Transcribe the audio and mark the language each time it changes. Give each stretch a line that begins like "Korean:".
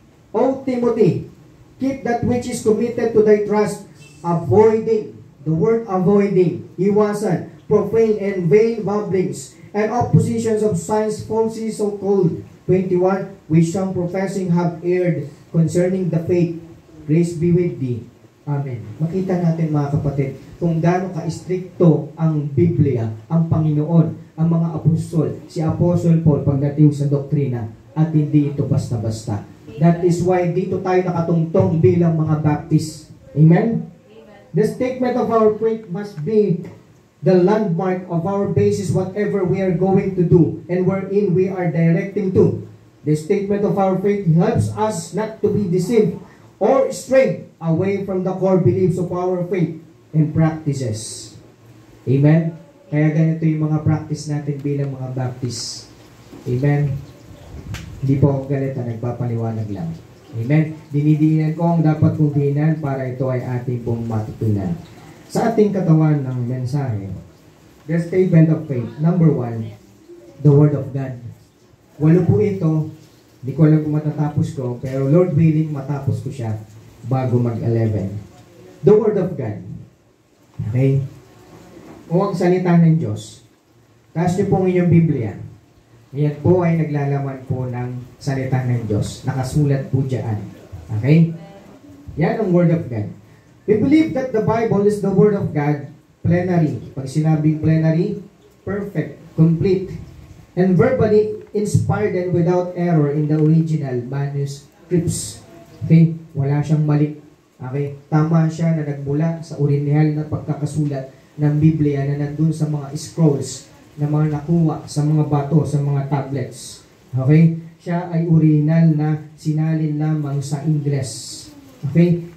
English: O Timothy, keep that which is committed to thy trust, avoiding, the word avoiding,
Filipino: iwasan,
English: profane and vain babblings, and oppositions of signs falsely so called. 21, which some professing have erred concerning the faith. Grace be with thee. Amen.
Filipino: Makita natin, mga kapatid, kung gaano ka-stricto ang Biblia, ang Panginoon, ang mga apostol, si Apostle Paul pagdating sa doktrina, at hindi ito basta-basta.
English: That is why
Filipino: dito tayo nakatungtong bilang mga Baptist. Amen?
English: The statement of our faith must be the landmark of our basis, whatever we are going to do and wherein we are directing to. The statement of our faith helps us not to be deceived or strayed away from the core beliefs of our faith and practices. Amen?
Filipino: Kaya ganito yung mga practice natin bilang mga Baptist. Amen? Hindi po ako galit na nagpapaliwanag lang. Amen? Dinidiinan ko ang dapat kong diinan para ito ay ating pong matutunan. Sa ating katawan ng mensahe,
English: the statement of faith, number 1, the Word of God.
Filipino: 8 po ito, hindi ko alam kung matatapos ko, pero
English: Lord willing,
Filipino: matapos ko siya bago mag-11. The Word of God. Okay? O ang salita ng Diyos. Taas niyo po ang inyong Biblia. Yan po ay naglalaman po ng salita ng Diyos. Nakasulat po dyan. Okay? Yan ang Word of God.
English: We believe that the Bible is the Word of God, plenary.
Filipino: Pag sinabing
English: plenary, perfect, complete, and verbally inspired and without error in the original manuscripts.
Filipino: Okay? Wala siyang mali. Okay? Tama siya na nagmula sa original na pagkakasulat ng Biblia na nandun sa mga scrolls na mga nakuha sa mga bato, sa mga tablets. Okay? Siya ay original na sinalin lamang sa Ingles. Okay?